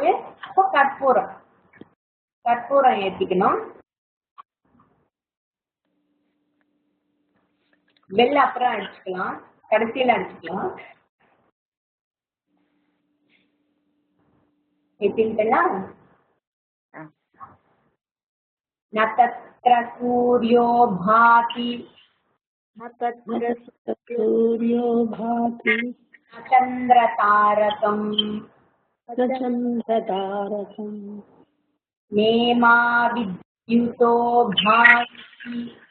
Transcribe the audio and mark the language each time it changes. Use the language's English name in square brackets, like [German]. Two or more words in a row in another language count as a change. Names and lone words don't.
[Tamil] இப்போ கற்பூரம், கற்பூரம் ஏற்றிக்கணும். பெல் அப்புறம் அடிச்சுக்கலாம், கடைசியில அடிச்சுக்கலாம். ஏற்றிக்கலாம். [Sanskrit] न तत्र सूर्यो भाति सूर्यो भाति न चन्द्रतारकम् चन्द्रतारकम् नेमा विद्युतो भाति